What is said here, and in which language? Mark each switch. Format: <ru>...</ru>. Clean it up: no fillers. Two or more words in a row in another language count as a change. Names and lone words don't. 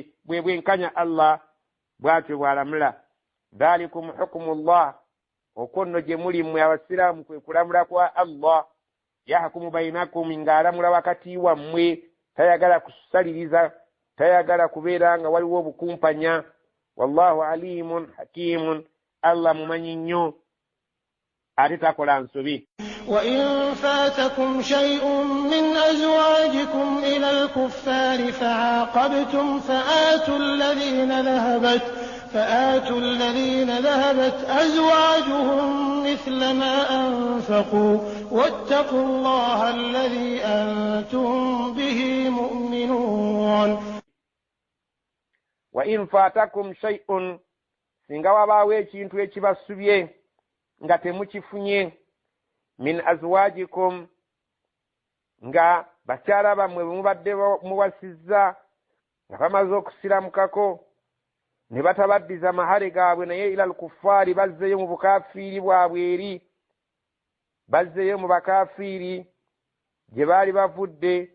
<lg>Bwe bwenkanya Allah bw'atyo bw'alamula.</lg> <ar>ذلكم حكم الله</ar> <lg>okwo nno gye muli mmwe abasiraamu kwe kulamula kwa Allah.</lg> <ar>يحكم بينكم</ar> <lg>ng'alamula wakati wammwe, tayagala kusaliriza, tayagala kubeera nga waliwo obukumpanya.</lg> <ar>والله عليم حكيم,</ar> <lg>Allah mumanyi nnyo ate takola nsobi.</lg> <ar>وإن فاتكم شيء من أزواجكم إلى الكفار فعاقبتم فآتوا الذين ذهبت أزواجهم مثل ما أنفقوا واتقوا الله الذي أنتم به مؤمنون. وإن فاتكم شيء</ar> <lg>singa wabaawo ekintu ekibasubye nga temukifunye</lg> <ar>من أزواجكم</ar> <lg>nga bakyala bammwe mubadde muwasizza nga bamaze okusiramukako ne batabaddiza mahale gaabwe naye</lg> <ar>إلى الكفار</ar> <lg>bazzeyo mu bukafiiri bwabwe eri bazzeyo mu bakafiiri gye baali bavudde.</lg>